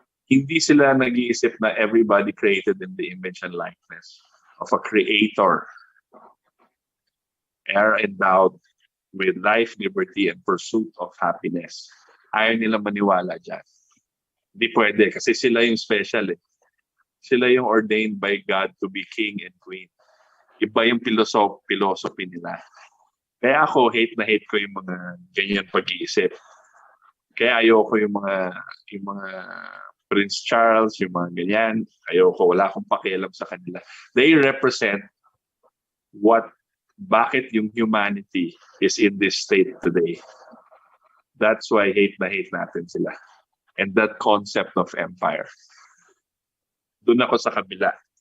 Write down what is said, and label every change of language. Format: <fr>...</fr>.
<tl>Hindi sila nag-iisip na</tl> <en>everybody created in the image and likeness of a creator, are endowed with life, liberty, and pursuit of happiness.</en> <tl>Ayaw nila maniwala dyan. Hindi pwede kasi sila yung special eh. Sila yung</tl> <en>ordained by God to be king and queen.</en> <tl>Iba yung philosophy nila. Kaya ako, hate na hate ko yung mga ganyan pag-iisip. Kaya ayoko yung mga Prince Charles, yung mga ganyan. Ayoko, wala akong pakialam sa kanila.</tl> <en>They represent</en> <tl>bakit yung</tl> <en>humanity is in this state today. That's why</en> <tl>hate na hate natin sila.</tl> <en>And that concept of empire.</en> <tl>Doon ako sa kabila.</tl>